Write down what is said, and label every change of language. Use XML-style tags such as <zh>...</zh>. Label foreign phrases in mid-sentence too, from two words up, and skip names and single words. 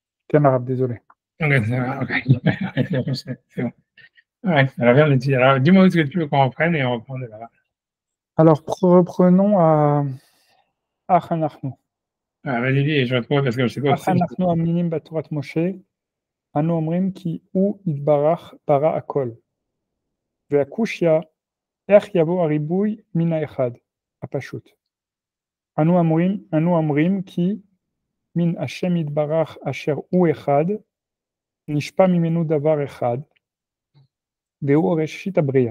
<fr>en arabe, désolé. Ok, c'est bon. Ouais, alors viens, alors dis-moi ce que tu veux qu'on reprenne et on reprend de là. Alors, reprenons à Achanachnu. Ah, vas-y, dis, et je retrouve parce que je sais pas.</fr> <he>אך אנחנו מאמינים בתורת משה, אנו אומרים כי הוא יתברך ברא הכל. והקושיא, איך יבוא הריבוי מן האחד, הפשוט. אנו אומרים כי מן השם יתברך אשר הוא אחד, נשפע ממנו דבר אחד, והוא ראשית הבריאה.</he>